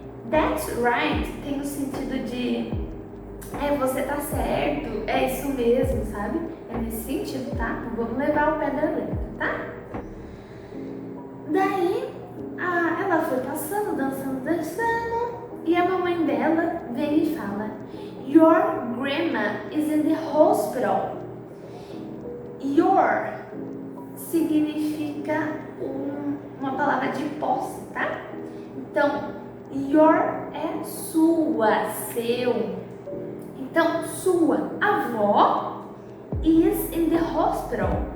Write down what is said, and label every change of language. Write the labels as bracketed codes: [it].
[en] That's right [pt] tem o sentido de você tá certo, é isso mesmo, sabe? É nesse sentido, tá? Então, vamos levar o pé da letra, tá? Daí, ela foi passando, dançando, e a mamãe dela vem e fala, Your [en] grandma is in the hospital. [pt] Your significa uma palavra de posse, tá? Então, your é sua, seu. Então, sua avó [en] is in the hospital.